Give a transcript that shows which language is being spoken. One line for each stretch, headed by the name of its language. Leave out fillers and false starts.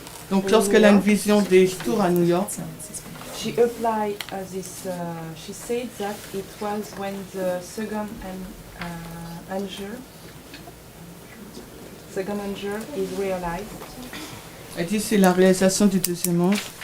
French: Donc, lorsqu'elle a une vision des tours à New York,
English: she applied this. She said that it was when the second angel is realized.
French: elle dit c'est la réalisation du deuxième ange.